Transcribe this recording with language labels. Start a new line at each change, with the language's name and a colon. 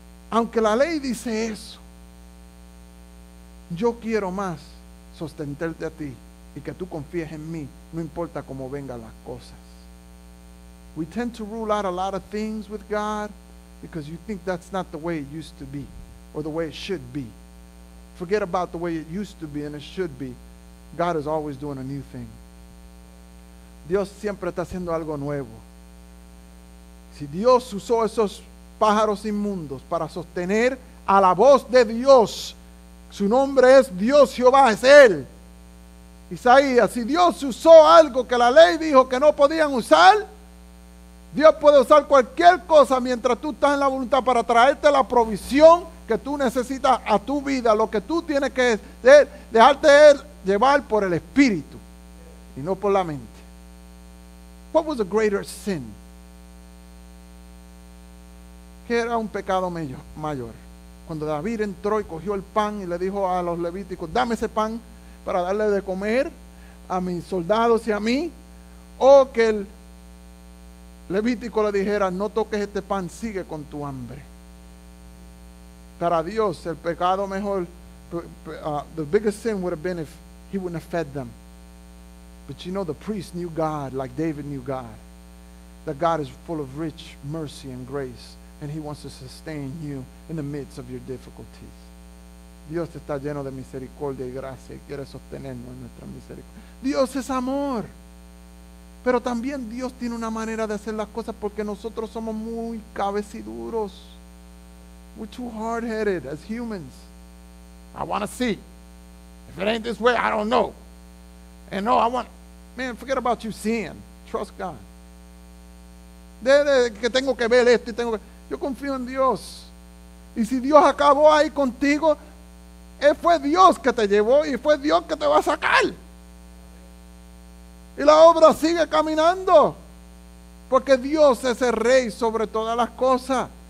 Spanish: Aunque la ley dice eso, yo quiero más sostenerte a ti y que tú confíes en mí, no importa cómo vengan las cosas.
English: We tend to rule out a lot of things with God because you think that's not the way it used to be or the way it should be. Forget about the way it used to be and it should be. God is always doing a new thing.
Spanish: Dios siempre está haciendo algo nuevo. Si Dios usó esos pájaros inmundos para sostener a la voz de Dios, su nombre es Dios Jehová, es Él. Isaías, si Dios usó algo que la ley dijo que no podían usar, Dios puede usar cualquier cosa mientras tú estás en la voluntad para traerte la provisión que tú necesitas a tu vida, lo que tú tienes que dejarte llevar por el Espíritu y no por la mente.
English: What was a greater sin?
Spanish: ¿Qué era un pecado mayor? Cuando David entró y cogió el pan y le dijo a los levíticos, dame ese pan para darle de comer a mis soldados y a mí, o que el levítico le dijera, no toques este pan, sigue con tu hambre. Para Dios, el pecado mejor,
English: the biggest sin would have been if he wouldn't have fed them. But you know, the priest knew God like David knew God. That God is full of rich mercy and grace, and he wants to sustain you in the midst of your difficulties.
Spanish: Dios está lleno de misericordia y gracia y quiere sostenernos en nuestra misericordia. Dios es amor. Pero también Dios tiene una manera de hacer las cosas porque nosotros somos muy cabeciduros.
English: We're too hard-headed as humans. I want to see. If it ain't this way, I don't know. And no, man, forget about you seeing. Trust God.
Spanish: Que tengo que ver esto y yo confío en Dios. Y si Dios acabó ahí contigo, fue Dios que te llevó y fue Dios que te va a sacar. Y la obra sigue caminando. Porque Dios es el rey sobre todas las cosas.